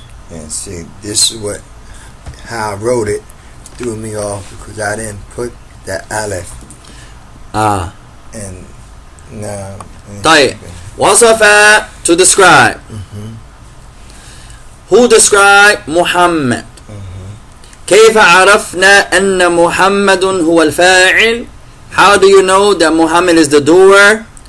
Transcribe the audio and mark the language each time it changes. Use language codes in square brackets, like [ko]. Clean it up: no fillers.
[en] And see, this is how I wrote it threw me off because I didn't put that aleph. And now. طيب وصف to describe. Who described محمد. [ar] كيف عرفنا أن محمد هو الفاعل. [en] How do you know that Muhammad is the doer.